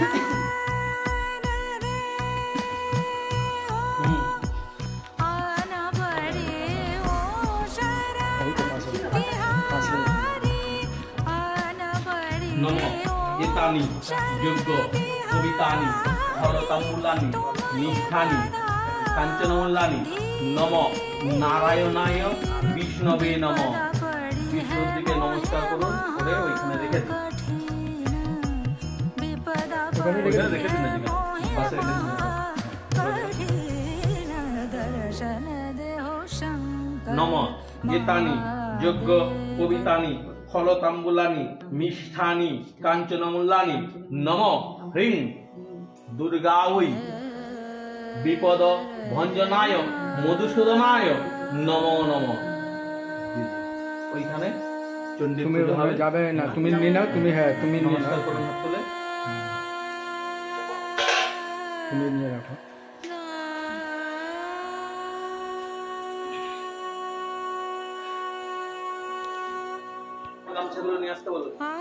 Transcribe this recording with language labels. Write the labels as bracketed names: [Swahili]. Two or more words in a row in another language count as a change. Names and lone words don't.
[Sanskrit] नम एतानि यज्ञ पवितानि फल ताम्बुलानि निष्ठानि काञ्चनमूलानि नम नारायणाय विष्णवे नम। [Bangla] বিষ্ণুর দিকে নমস্কার করুন, করে ওইখানে রেখে দিন। ওইখানে রেখে দিন, পাশে রেখে দিন। दर्शन [Sanskrit] नम एतानि यज्ञ पवितानि फलताम्बुलानि मिष्ठानि काञ्चनमूल्यानि नम ह्रिं दुर्गायै विपद भञ्जनाय मधुसूदनाय नमो नमः। [Bangla] ওইখানে চণ্ডী তুমি পুজো হবে। যাবে না, তুমি নিয়ে নাও, তুমি হ্যাঁ তুমি নিয়ে নাও, নমস্কার করুন হাত তুলে। তুমি নিয়ে রাখো। গামছাগুলো নিয়ে আসতে বলো।